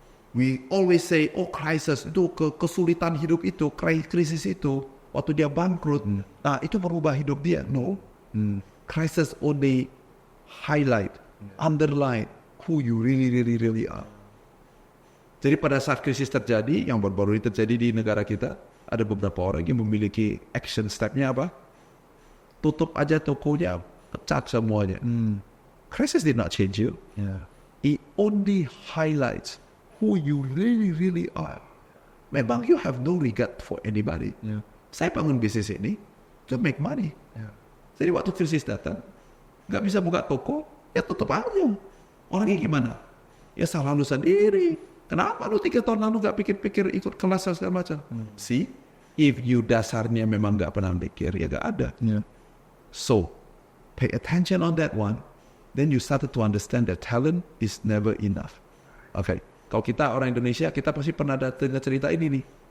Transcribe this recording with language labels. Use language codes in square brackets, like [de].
[en] We always say, oh crisis, [id] itu kesulitan hidup itu, krisis itu, waktu dia bangkrut, nah itu merubah hidup dia. No. [en] Crisis only highlight, underline who you really are. [id] Jadi pada saat krisis terjadi, yang baru-baru ini terjadi di negara kita, ada beberapa orang yang memiliki action step-nya apa? Tutup aja tokonya, pecat semuanya. [en] Crisis did not change you. It only highlights who you really are. Memang you have no regard for anybody. [id] Saya bangun bisnis ini [en] to make money. [id] Jadi waktu krisis datang, nggak bisa buka toko, ya tutup aja. Orangnya gimana? Ya salah lu sendiri. Kenapa lu 3 tahun lalu gak pikir-pikir ikut kelas dan segala macam? [en] See, if you [id] dasarnya memang gak pernah pikir, ya gak ada. [en] So, pay attention on that one. Then you started to understand that talent is never enough. Okay. [id] Kalau kita orang Indonesia, kita pasti pernah dengar cerita ini nih.